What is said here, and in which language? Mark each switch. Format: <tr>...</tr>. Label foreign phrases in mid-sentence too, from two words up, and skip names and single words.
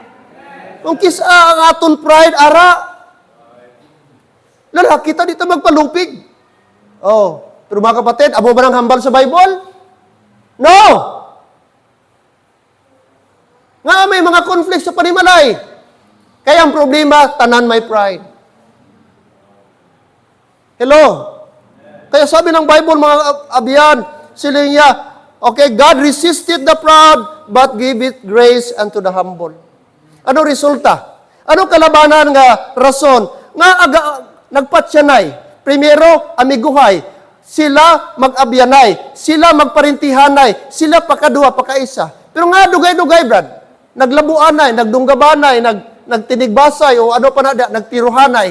<hil>Kung kisa ang aton pride, ara, lalaki ta dito magpalupig. Oh, pero mga kapatid, abo ba ng hambal sa Bible? No! Nga may mga conflict sa panimalay. Kaya ang problema, tanan may pride. Hello? Kaya sabi ng Bible, mga abyan, sila niya,</hil> <en>okay, God resisted the proud, but give it grace unto the humble.</en> <hil>Ano resulta? Ano kalabanan nga rason? Nga nagpatsyanay. Primero, amiguhay. Sila mag-abyanay. Sila magparintihanay. Sila pakaduha, pakaisa. Pero nga, dugay-dugay, Brad. Naglabuanay, nagdunggabanay, nagtinigbasay, o ano pa na, nagtiruhanay.</hil>